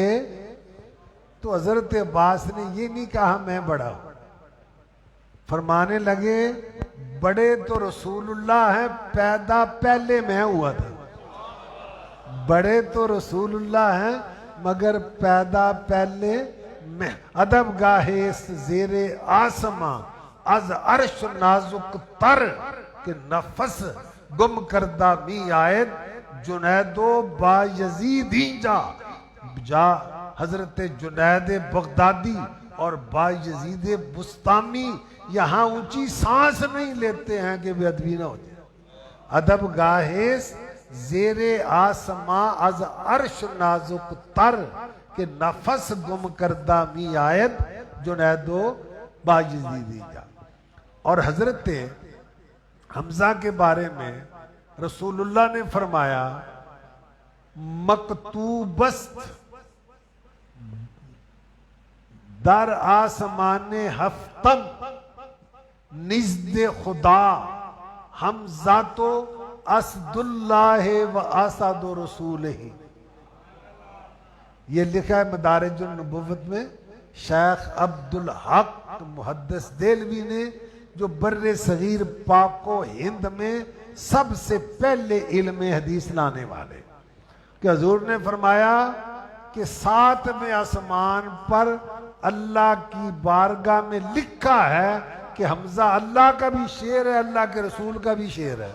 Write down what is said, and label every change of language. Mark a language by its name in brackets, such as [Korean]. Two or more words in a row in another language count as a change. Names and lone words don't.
[Urdu] تو حضرت عباس نے یہ نہیں کہا میں بڑا ہوں، فرمانے لگے بڑے تو رسول اللہ ہیں، پیدا پہلے میں ہوا تھا. بڑے تو رسول اللہ ہیں مگر پیدا پہلے میں. [Persian] ادب گاہیس زیر آسماں از عرش نازک تر کہ نفس گم کردہ می آئد جنیدو با یزید ہی جا [Urdu] حضرت جنید بغدادی اور با یزید بستامی یہاں اونچی سانس نہیں لیتے ہیں کہ بے ادبی نہ ہو جائے. [Persian] ادب گاہیس زیر آسماں از عرش نازک تر کہ نفس گم کردہ می آید جنیدو با یزید ہی جا. [Urdu] اور حضرت حمزہ کے بارے میں رسول اللہ نے فرمایا [Persian] مکتوبست در آسمان ہفتم نزد خدا حمزہ تو اسد اللہ و اسد رسول ہی. [Urdu] یہ لکھا ہے مدارج النبوت میں شیخ عبدالحق محدث دہلوی نے، جو بر صغیر پاک و ہند میں سب سے پہلے علم حدیث لانے والے، کہ حضور نے فرمایا کہ 7ویں آسمان پر اللہ کی بارگاہ میں لکھا ہے کہ حمزہ اللہ کا بھی شعر ہے، اللہ کے رسول کا بھی شعر ہے.